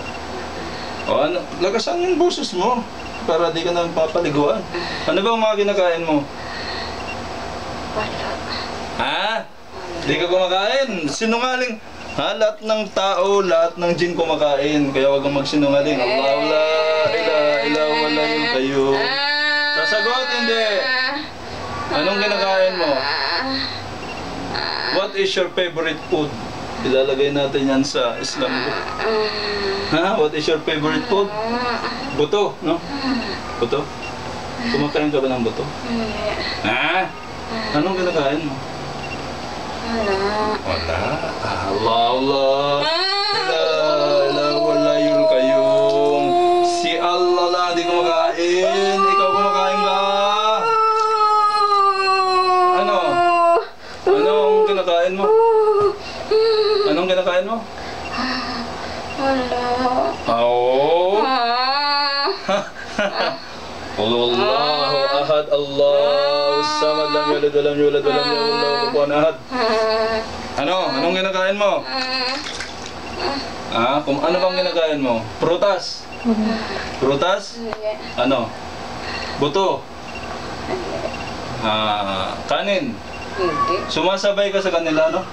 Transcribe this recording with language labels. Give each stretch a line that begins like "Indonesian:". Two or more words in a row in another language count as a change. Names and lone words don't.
Filipino: Lakasan yung boses mo para di ka na papaliguan. Ano ba ang mga kinakain mo? Wala. Ha? Di ka kumakain? Sinungaling. Ha? Lahat ng tao, lahat ng jin kumakain. Kaya huwag kang magsinungaling.
Arabic: الله لا إله إلا هو الحي القيوم.
Filipino: Sasagot, hindi. Anong kinakain mo?
English: What is your favorite food?
Filipino: Ilalagay natin yan sa Islam book. Ha?
English: What is your favorite food?
Filipino: Buto, no? Buto? Kumakain ka ba ng buto? Ha? Anong kinakain mo? Wala. Allah.
Arabic: لا إله إلا الله قيوم.
Filipino: Si Allah lang di kumakain. Ikaw kumakain ka. Anong kinakain mo? Anong kinakain mo? Wala.
Arabic: الله أحد الله صمد لم يلد ولم يولد ولم يكن له كفوا أحد.
Filipino: Anong kinakain mo? Ano bang kinakain mo? Prutas? Prutas? Ano? Buto? Kanin? Hindi. Sumasabay ka sa kanila, no?